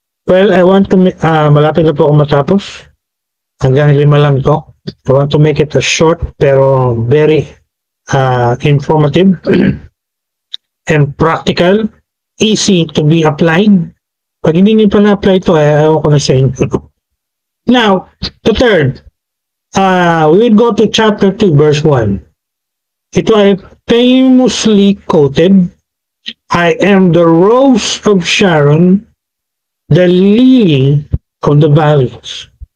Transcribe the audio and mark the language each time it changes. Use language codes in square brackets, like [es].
[en] Well, I want to, [tl] malapit na po ako matapos. Hanggang 5 lang to. [en] I want to make it a short [tl] pero [en] very informative and practical, easy to be applied. [tl] Pag hindi niyo pa na-apply ito, ayaw ko na sa inyo. [en] Now, the third, we will go to chapter 2, verse 1. [tl] Ito ay [en] famously quoted, I am the rose of Sharon, the lily of the valleys.